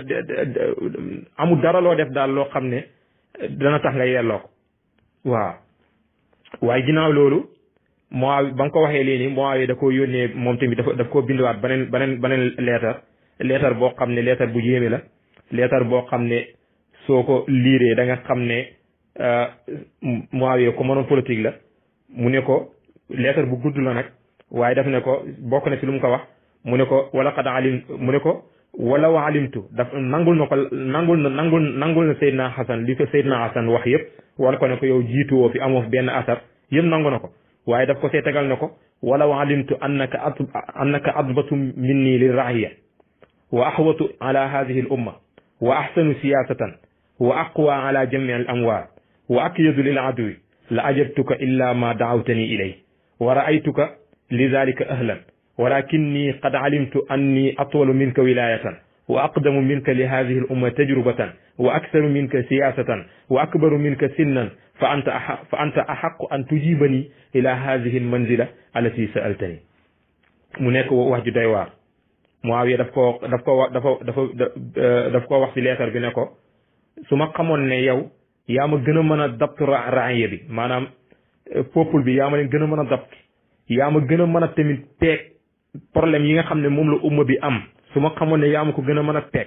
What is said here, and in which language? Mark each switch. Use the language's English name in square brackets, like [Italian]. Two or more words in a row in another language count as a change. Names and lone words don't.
[Wolof] amul dara loo def daal loo xam ne dana tax nga yelloo ko waaw waaye ginnaaw loolu Muawiya ba nga ko waxee léegi Muawiya da koo yónnee moom tamit daf koo binduwaat beneen leetar boo xam ne leetar bu yéeme la leetar boo xam ne soo ko liiree da nga xam ne Muawiya ko mënoon politique la mu ne ko leetar bu gudd la nag waaye daf ne ko bokk na ci lu mu ko wax mu ne ko [Arabic] ولو علمت [Wolof] daf nangul na Seydina Hasan li ko Seydina Hasan wax yëpp wala ko ne ko yow jiituwoo fi amoo benn asar yëpp nangu na ko waaye daf ko see tegal ne ko [Arabic] ولو علمت أنك أضبط مني للرعية وأحوط على هذه الأمة وأحسن سياسة وأقوى على جمع الأموال وأكيد للعدو لأجبتك إلا ما دعوتني إليه ورأيتك لذلك أهلا ولكني قد علمت أني أطول منك ولاية وأقدم منك لهذه الأمة تجربة وأكثر منك سياسة وأكبر منك سنا فأنت أحق أن تجيبني إلى هذه المنزلة التي سألتني [Wolof] mu nekk wax ju doy waar Muawiya daf ko wax ci leetar bi ne ko su ma xamoon ne yow yaa ma gën a mën a dapt raaya bi maanaam peuple bi yaa ma leen gën a mën a dapt yaa ma gën a mën a tamit peeg problème yi nga xam ne moom la umma bi am su ma xamoon ne yaa ma ko gën